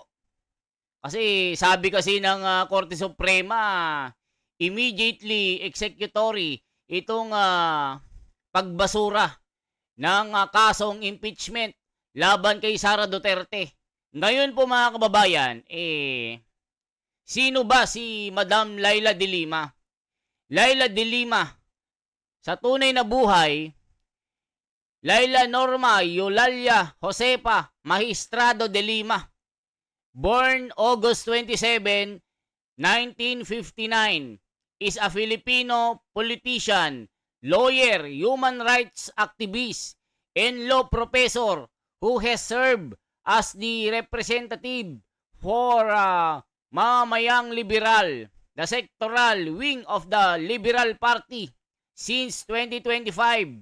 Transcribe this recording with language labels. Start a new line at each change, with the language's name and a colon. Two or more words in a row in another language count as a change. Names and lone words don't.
Filipino: Kasi sabi kasi ng Korte Suprema,
English: immediately executory
Filipino: itong pagbasura ng kasong impeachment laban kay Sara Duterte. Ngayon po mga kababayan, sino ba si Madam Laila de Lima? Laila de Lima, sa tunay na buhay, Laila Norma Eulalia Josefa Magistrado de Lima,
English: born August 27, 1959, is a Filipino politician, lawyer, human rights activist, and law professor who has served as the representative for Mamamayang Liberal, the sectoral wing of the Liberal Party since 2025.